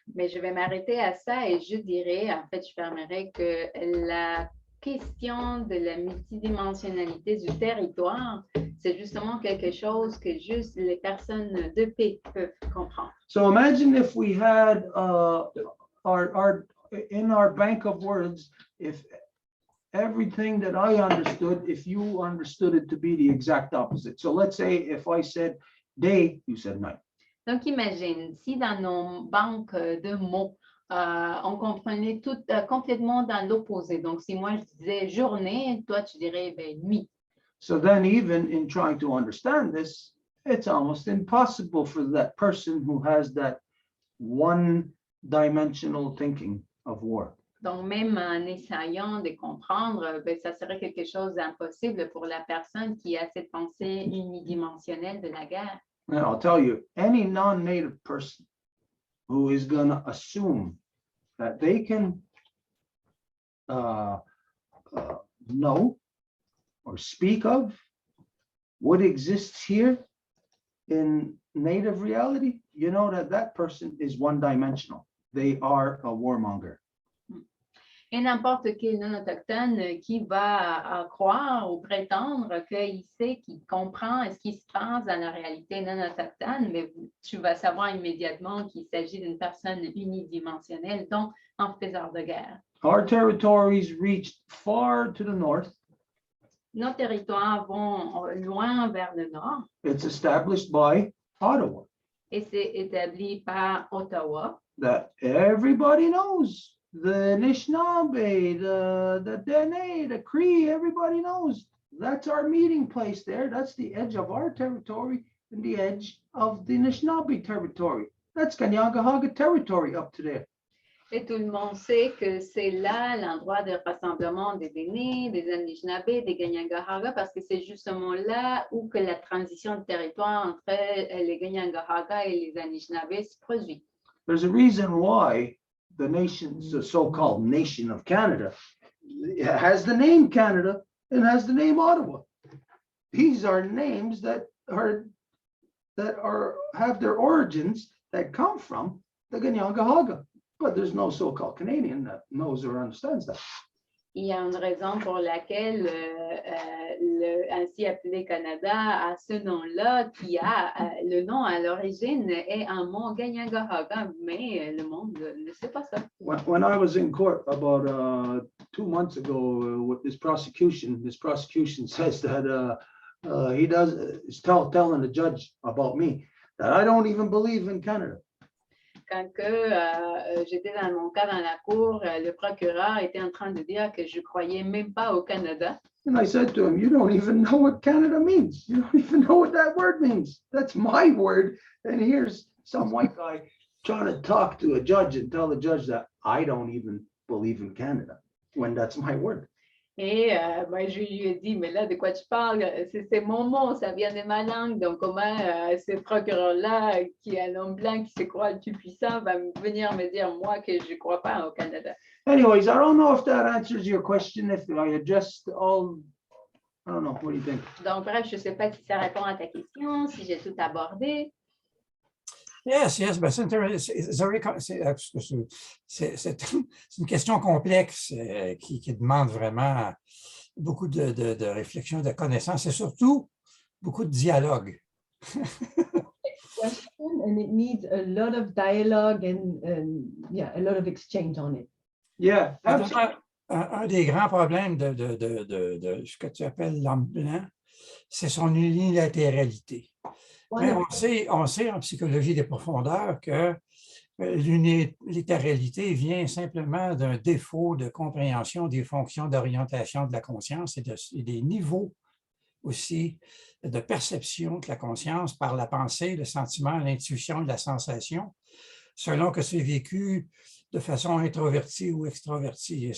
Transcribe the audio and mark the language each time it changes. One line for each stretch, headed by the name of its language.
French: Mais je vais m'arrêter à ça et je dirais, en fait, je fermerai que la question de la multidimensionnalité du territoire, c'est justement quelque chose que juste les personnes de paix peuvent comprendre.
English: So imagine if we had in our bank of words, if everything that I understood, if you understood it to be the exact opposite. So let's say if I said day, you said night.
French: Donc, imagine, si dans nos banques de mots, on comprenait tout complètement dans l'opposé. Donc, si moi, je disais journée, toi, tu dirais ben, nuit.
English: So then even in trying to understand this, it's almost impossible for that person who has that one-dimensional thinking of war.
French: Donc, même en essayant de comprendre, ben, ça serait quelque chose d'impossible pour la personne qui a cette pensée unidimensionnelle de la guerre.
English: And I'll tell you, any non-native person who is going to assume that they can know or speak of what exists here in native reality, you know that that person is one-dimensional. They are a warmonger.
French: Et n'importe quel non-autochtone qui va croire ou prétendre qu'il sait, qu'il comprend ce qui se passe dans la réalité non-autochtone, mais tu vas savoir immédiatement qu'il s'agit d'une personne unidimensionnelle, donc un faiseur de guerre.
English: Our territories reached far to the north.
French: Nos territoires vont loin vers le nord
English: It's established by Ottawa
French: et c'est établi par Ottawa.
English: that everybody knows. The Anishinaabe, the Dene, the Cree, everybody knows. That's our meeting place there. That's the edge of our territory and the edge of the Anishinaabe territory. That's Kanien'kehá:ka territory up to there.
French: Et tout le monde sait que c'est là l'endroit de rassemblement des Dénés, des Anishinaabe, des Kanien'kehá:ka, parce que c'est justement là où que la transition de territoire entre les Kanien'kehá:ka et les Anishinaabe se produit.
English: There's a reason why the nation's the so-called nation of Canada has the name Canada and has the name Ottawa. These are names that have their origins that come from the Kanien'kehá:ka, but there's no so-called Canadian that knows or understands that.
French: Il y a une raison pour laquelle le ainsi appelé Canada a ce nom-là, qui a le nom à l'origine est un mot Kanien'kehá:ka, mais le monde ne sait pas ça.
English: When I was in court about 2 months ago with this prosecution says that he is telling the judge about me that I don't even believe in Canada.
French: Quand j'étais dans mon cas dans la cour, le procureur était en train de dire que je croyais même pas au Canada.
English: And I said to him, you don't even know what Canada means. You don't even know what that word means. That's my word. And here's some white guy trying to talk to a judge and tell the judge that I don't even believe in Canada when that's my word.
French: Et je lui ai dit, mais là, de quoi tu parles? C'est mon mot, ça vient de ma langue. Donc, comment ce procureur-là, qui est un homme blanc, qui se croit le plus puissant, va venir me dire, moi, que je ne crois pas au Canada?
English: Anyways, I don't know if that answers your question, if I addressed all, I don't know, what do you think?
French: Donc, bref, je ne sais pas si ça répond à ta question, si j'ai tout abordé.
English: Yes, but
French: c'est une question complexe qui demande vraiment beaucoup de réflexion, de connaissances et surtout beaucoup de dialogue.
English: And it needs a lot of dialogue and a lot of exchange on it. Yeah, absolutely.
French: Un des grands problèmes de ce que tu appelles l'homme blanc, c'est son unilatéralité. Mais on sait en psychologie des profondeurs que l'unilatéralité vient simplement d'un défaut de compréhension des fonctions d'orientation de la conscience et des niveaux aussi de perception de la conscience par la pensée, le sentiment, l'intuition, la sensation, selon que c'est vécu de façon introvertie ou extrovertie.